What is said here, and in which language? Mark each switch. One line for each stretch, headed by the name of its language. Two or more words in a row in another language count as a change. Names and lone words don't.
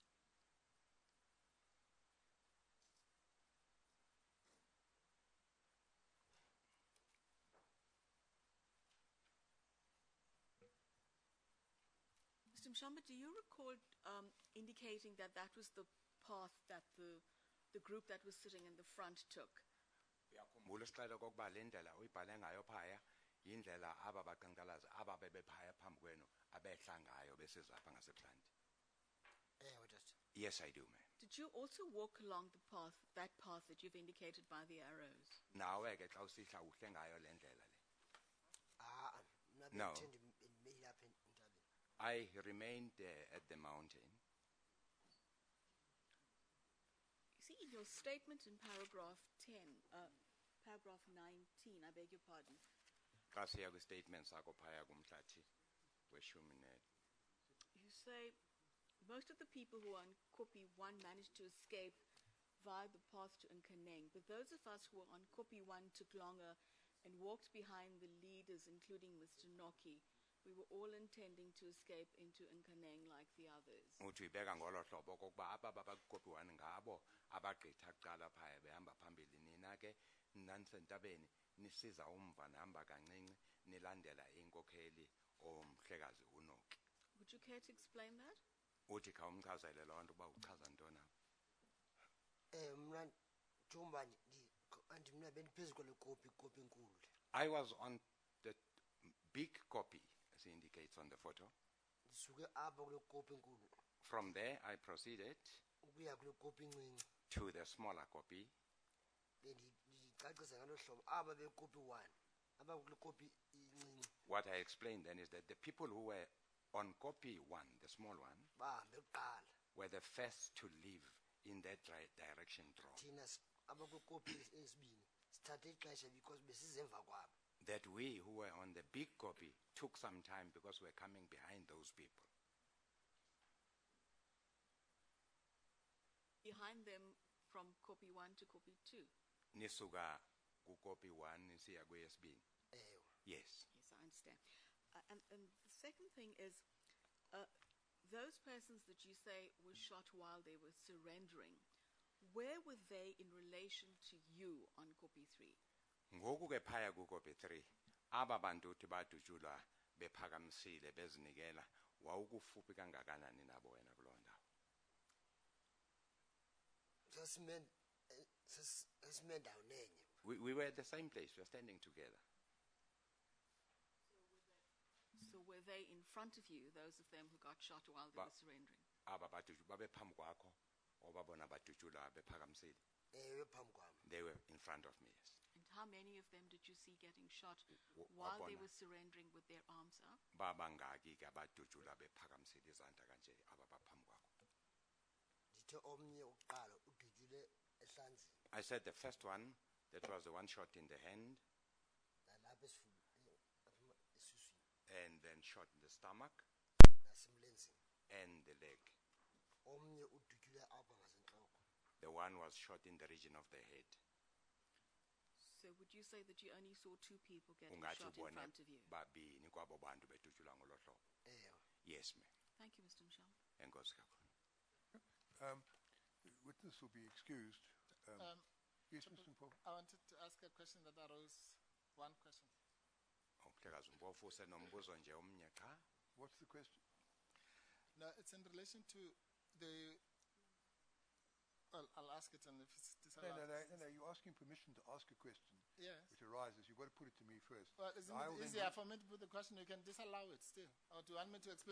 English: Mr. Mtshamba, do you recall indicating that that was the path that the group that was sitting in the front took?
Xhosa: Uyakhumbula isixelo kokuba le ndlela uyibhale ngayo phaya yindlela aba baqhankqalazi aba bebephaya phambi kwenu abehla ngayo besiza apha ngasebuhlanti.
English: Yes, I do, ma'am. Did you also walk along the path, that path that you've indicated by the arrows?
Xhosa: Nawe ke xa usihla uhle ngayo le ndlela le.
English: No. I remained at the mountain. You see, in your statement in paragraph 10, paragraph 19, I beg your pardon.
Xhosa: Xa siya kwi-statement sakho phaya kumhlathi weshumi
English: You say, most of the people who are on Kopi 1 managed to escape via the path to Nkaneng, but those of us who were on Kopi 1 took longer and walked behind the leaders, including Mr. Noki. We were all intending to escape into Nkaneng like the others.
Xhosa: uthi uyibeka ngolo hlobo kokuba aba babakopiwane ngabo abagqitha kuqala phaya behamba phambili nina ke nanisentabeni nisiza umva nihamba kancinci nilandela inkokheli omhlekazi uNoki.
English: Would you care to explain that?
Xhosa: uthi khawumchazele loo nto uba uchaza ntoni apha. Mna Mtshamba andimna bendiphezu kwale kopi enkulu le.
English: I was on the big copy, as it indicates on the photo.
Xhosa: Ndisuke apha kule kopi enkulu
English: From there, I proceeded
Xhosa: ukuya kule kopi encinci.
English: to the smaller copy.
Xhosa: Ndicacisa ngalo hlobo aba bekopi 1 aba kule kopi incinci
English: What I explained then is that the people who were on copy 1, the small one,
Xhosa: bahambe kuqala.
English: were the first to leave in that direction drawn.
Xhosa: Thina aba kule kopi esibini sithathe ixesha because besizemva kwabo.
English: That we who were on the big copy took some time because we're coming behind those people. Behind them from copy 1 to copy 2.
Xhosa: Nisuka ku copy 1 nisiya kweyesibini. Ewe.
English: Yes. Yes, I understand. And the second thing is, those persons that you say were shot while they were surrendering, where were they in relation to you on copy 3?
Xhosa: Ngoku ke phaya ku copy 3 aba bantu uthi badutshulwa bephakamisile bezinikela wawukufuphi kangakanani nabo wena kuloo ndawo. Sasime ndawo nenye.
English: We were at the same place. We were standing together. So were they in front of you, those of them who got shot while they were surrendering?
Xhosa: Aba badutshulwa babe phambi kwakho obabona badutshulwa bephakamisile. Ewe phambi kwami.
English: They were in front of me, yes. And how many of them did you see getting shot while they were surrendering with their arms up?
Xhosa: Babangaki ke abadutshulwa bephakamisile izandla kanje aba baphambi kwakho. Ndithe omnye uqala udutshule ehlanzini.
English: I said the first one, that was the one shot in the hand
Xhosa: Nalapha esifubeni.
English: and then shot in the stomach
Xhosa: Nasemlenzeni.
English: and the leg.
Xhosa: Omnye udutshule apha ngasentloko.
English: The one was shot in the region of the head. So would you say that you only saw 2 people getting
Xhosa: Ungathi
English: shot in
Xhosa: ubone
English: front of you?
Xhosa: babini kwabo bantu bedutshulwa ngolo hlobo. Ewe.
English: Yes, ma'am. Thank you, Mr. Mtshamba.
Xhosa: Enkosi kakhulu.
English: Witness will be excused. Yes, Mr. Mpofu. I wanted to ask a question that arose. One question.
Xhosa: Umhlekazi Mpofu usenombuzo nje omnye cha.
English: What's the question? No, it's in relation to the. Well, I'll ask it, and if it's disallowed. No, you're asking permission to ask a question Yes. which arises. You've got to put it to me first. Well, isn't I it will then easier for me to put the question? You can disallow it still, or do you want me to explain